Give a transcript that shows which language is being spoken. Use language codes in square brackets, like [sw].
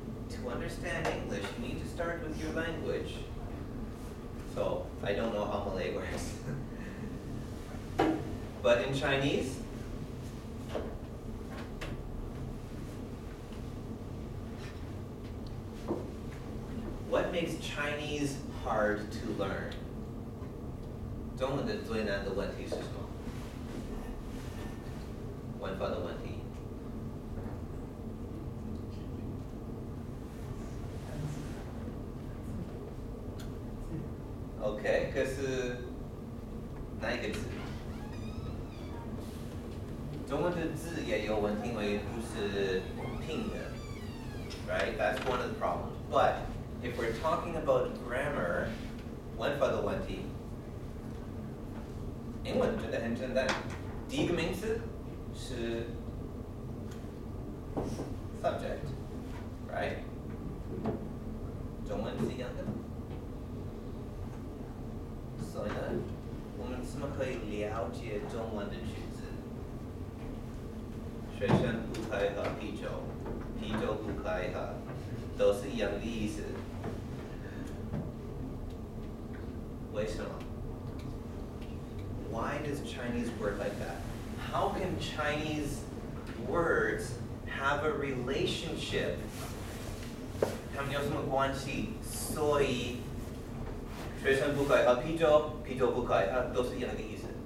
[en] To understand English, you need to start with your language. So, I don't know how Malay works. But in Chinese, what makes Chinese hard to learn? [zh] 中文的最难的问题是什么？文法的问题。 OK， 可是哪一个字？中文的字也有问题，因为不是拼的 [en] right? That's one of the problems. But if we're talking about grammar, [zh] 文法的问题，英文真的很简单。第一个名词是 subject, [en] right? [zh] 中文是一样的。所以呢，我们怎么可以了解中文的句子？学生不可以喝啤酒，啤酒不可以喝，都是一样的意思。为什么？ [en] Why does Chinese work like that? How can Chinese words have a relationship? [zh] 它们有什么关系？所以学生不可以喝啤酒，啤酒不可以喝，都是一样的意思。